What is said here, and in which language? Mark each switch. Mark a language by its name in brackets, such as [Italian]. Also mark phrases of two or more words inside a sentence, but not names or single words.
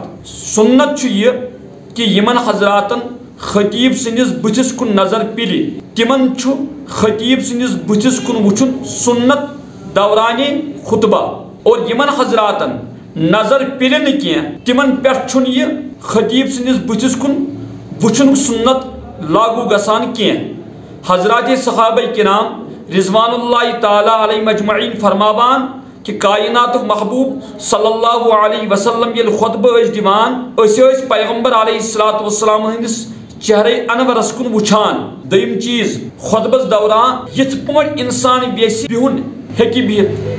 [Kashmiri] سنت چھُ یہِ کہ یمن حضراتن خطیب سٕنٛدِس بٕتھِس کُن نظر پِلہِ تِمن چھُ خطیب سٕنٛدِس بٕتھِس کُن وٕچھُن سنت دورانِ خطبہ. اور یمن حضراتن نظر پِلہِ نہٕ کینٛہہ تِمن پٮ۪ٹھ چھُنہٕ یہِ خطیب سٕنٛدِس بٕتھِس کُن وٕچھُنُک سنت لاگوٗ گژھان کینٛہہ. حضرات صحابہ کرام [Arabic] رضوان اللہ تعالیٰ علیہ مجمعین [Kashmiri] فرماوان کہ کائناتُک محبوب [Arabic] صلی اللہ علیہ وسلم [Kashmiri] ییٚلہِ خطبہ ٲسۍ دِوان أسۍ ٲسۍ پیغمبر [Arabic] علیہ الصلوۃ والسلام [Kashmiri] ہٕنٛدِس چہرے انورس کُن وٕچھان. دوٚیِم چیٖز خطبس دوران یِتھ پٲٹھۍ انسان یژھِ بِہُن ہیٚکہِ بِہِتھ.